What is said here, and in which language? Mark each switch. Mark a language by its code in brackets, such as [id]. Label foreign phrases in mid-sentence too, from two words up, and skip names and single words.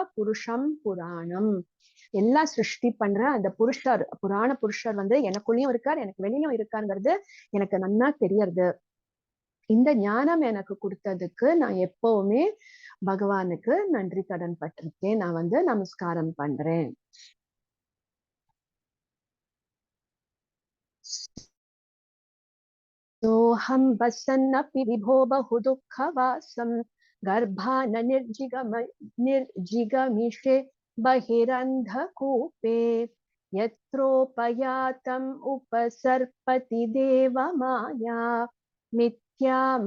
[ta] புருஷம் புராணம், எல்லாம் சிருஷ்டி பண்ற அந்த புருஷர், புராண புருஷர் வந்து எனக்குள்ளயும் இருக்கார் எனக்கு வெளியிலும் இருக்காருங்கிறது எனக்கு நன்னா தெரியறது. இந்த ஞானம் எனக்கு கொடுத்ததுக்கு நான் எப்பவுமே பகவானுக்கு நன்றி கடன் பட்டிருக்கேன். நான் வந்து நமஸ்காரம் பண்றேன். [sa] सोऽहं वसन्नपि विभो बहु दुःखवासं गर्भान निर्जिगमिषे बहिरन्धकूपे यत्रोपयातम् उपसर्पति देवमाया मिथ्या